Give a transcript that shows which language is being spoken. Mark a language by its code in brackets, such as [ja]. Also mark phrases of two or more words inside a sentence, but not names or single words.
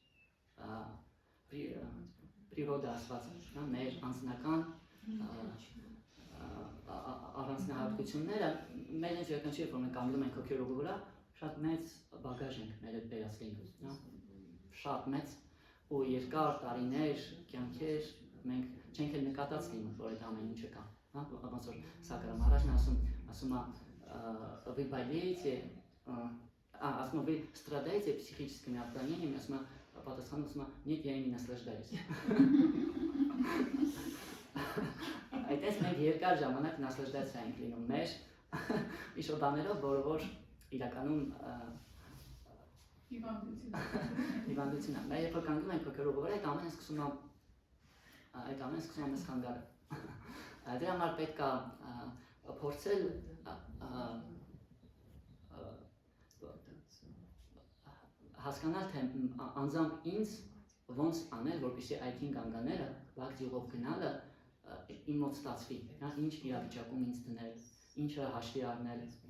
[hy] պրիրոդա ասվածը, մեր անձնական առանձնահատկությունները, մեր այս յուրաքանչյուր որ մենք կանգնում ենք հոգևոր ուղու վրա, շատ մեծ բագաժ ենք մեր հետ բերած լինում, շատ մեծ ու երկար տարիներ, կյանքեր մենք չենք էլ նկատած լինում, որ այդ ամեն ինչը կա, ոնց որ Սակրամ առաջն ասում է [ru] вы болеете, вы страдаете психическими отклонениями, [hy] պատասխանում ասում է, [ru] нет, я ими наслаждаюсь։ [hy] Այդպես մենք երկար ժամանակ նասլաժդացիա ենք լինում մեր իշոդաներով, որը որ իրականում հիվանդություն է։ Երբ որ կանգնում ենք հոգևոր ուղու վրա, այդ ամենը սկսում է մեզ խանգարել։ Դրա համար պետք է փորձել հասկանալ, թե անձամբ ինձ ոնց անել, որպեսզի այդ 5 անգաները բակցի ուղով գնալը իմ մոտ ստացվի, ինչ իրավիճակում ինձ դնել, ինչը հաշվի առնել։